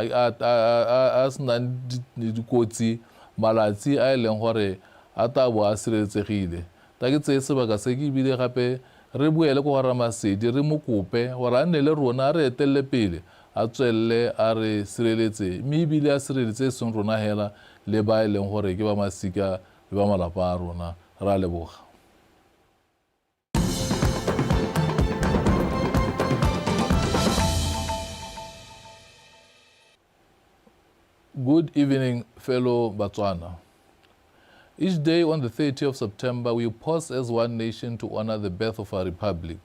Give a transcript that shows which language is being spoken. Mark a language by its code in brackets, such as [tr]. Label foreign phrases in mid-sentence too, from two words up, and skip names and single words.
[tn] a senang dikotsi malatsi a e leng gore a tabo a sireletsegile ta ke tseye sebaka se ke ebile gape re boele ko gara masedi re mo kope gore a nne le rona re etelele pele a tswelele a re sireletse mme ebile a sireletse e seng rona hela le ba e leng gore ke ba masika le ba malapa a rona ra leboga. [en] Good evening, fellow Batswana. Each day on the 30th of September, we pause as one nation to honor the birth of our republic.